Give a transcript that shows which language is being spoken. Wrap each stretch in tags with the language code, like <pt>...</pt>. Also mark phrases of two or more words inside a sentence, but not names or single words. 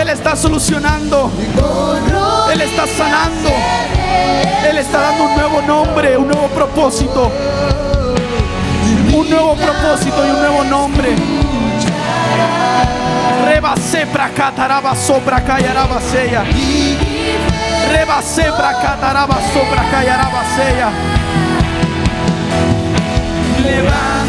<es>está solucionando. Él está sanando. Él está dando un nuevo nombre, un nuevo propósito. Un nuevo propósito y un nuevo nombre. Reba sepra cataraba sopra cayaraba seya. Reba sepra cataraba sopra cayaraba seya. Levanta.</es>